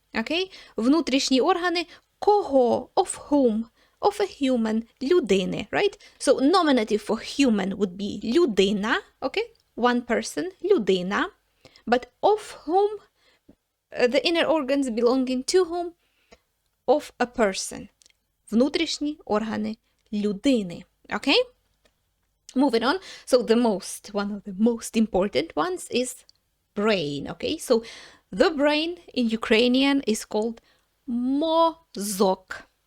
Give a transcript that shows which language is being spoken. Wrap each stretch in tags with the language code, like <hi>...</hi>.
<uk>Okay? Внутрішні органи кого?</uk> <en>Of whom? Of a human, людини, right? So nominative for human would be людина, okay? One person, людина. But of whom? The inner organs belonging to whom? Of a person.</en> <uk>Внутрішні органи людини, okay?</uk> <en>Moving on. So one of the most important ones is brain, okay? So the brain in Ukrainian is called mozok.</en>